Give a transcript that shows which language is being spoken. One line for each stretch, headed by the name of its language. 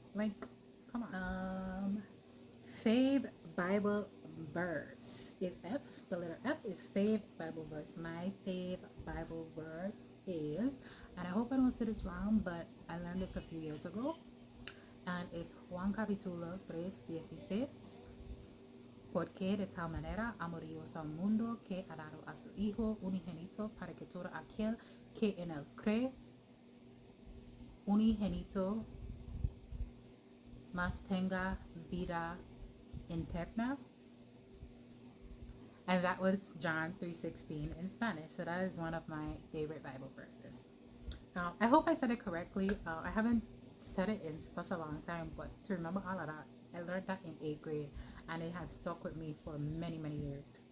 English: Like, come on. Fave Bible verse is F. The letter F is fave Bible verse. My fave Bible verse is, and I hope I don't say this wrong, but I learned this a few years ago, and it's Juan capítulo 3:16.
Spanish: Porque de tal manera amó Dios al mundo que ha dado a su Hijo unigénito para que todo aquel que en él cree, unigénito, mas tenga vida eterna.
English: And that was John 3:16 in Spanish. So that is one of my favorite Bible verses. I hope I said it correctly. I haven't said it in such a long time, but to remember all of that, I learned that in 8th grade, and it has stuck with me for many, many years.